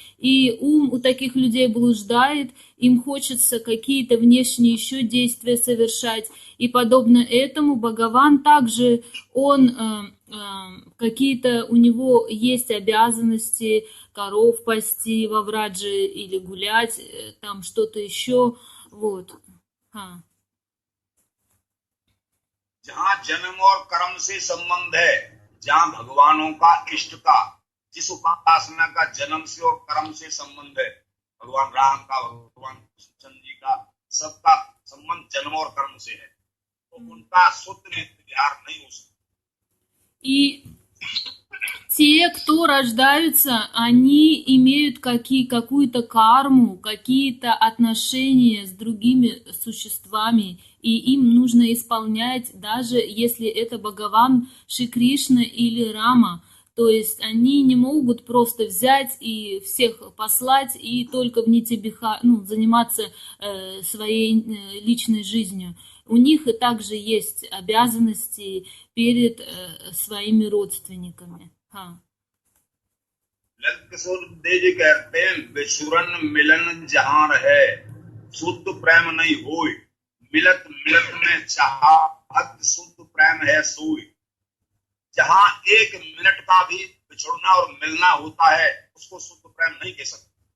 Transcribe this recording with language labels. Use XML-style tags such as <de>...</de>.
<ru>И ум у таких людей блуждает, им хочется какие-то внешние еще действия совершать. И подобно этому Бхагаван также, он какие-то у него есть обязанности, коров пасти во Врадже или гулять, там что-то еще, вот.</ru> <hi>जहां जन्म और कर्म से संबंध है, जहां भगवानों का इष्ट का, जिस उपासना का जन्म से और कर्म से संबंध है, भगवान राम का, भगवान कृष्ण जी का, सबका संबंध जन्म और कर्म से है, तो उनका शुद्ध नेत्र विहार नहीं हो सकता।</hi> <ru>И те, кто рождаются, они имеют какую-то карму, какие-то отношения с другими существами, и им нужно исполнять, даже если это Бхагаван, Шри Кришна или Рама. То есть они не могут просто взять и всех послать и только в Нити Бихаре, заниматься своей личной жизнью. У них и также есть обязанности перед своими родственниками.</ru> <hi>ललित किशोर देव जी कहते हैं, विछुरन मिलन जहां रहे, शुद्ध प्रेम नहीं होय, मिलत मिलत में चाहत, शुद्ध प्रेम है सोई। जहां एक मिनट का भी बिछुड़ना और मिलना होता है, उसको शुद्ध प्रेम नहीं कह सकते।</hi>